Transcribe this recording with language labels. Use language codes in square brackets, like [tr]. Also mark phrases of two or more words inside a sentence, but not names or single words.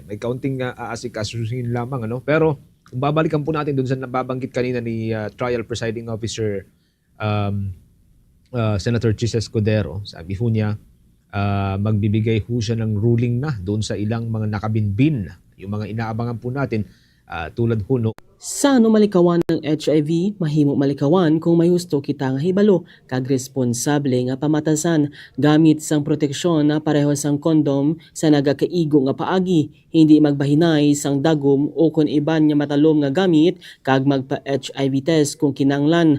[tl] May kaunting aasikasuhin lamang, ano? Pero kung babalikan po natin dun sa nababanggit kanina ni Trial Presiding Officer Senator Chis Escudero, sabi ho niya, magbibigay ho siya ng ruling na doon sa ilang mga nakabinbin, yung mga inaabangan po natin tulad ho no [hil] Sa malikawan ng HIV, mahimo malikawan kung may husto kita nga hibalo kag responsable nga pamatasan gamit sang proteksyon na pareho sang kondom sa nagakaigo nga paagi, hindi magbahinay sang dagom o kung iban nga matalom nga gamit kag magpa-HIV test kung kinanglan.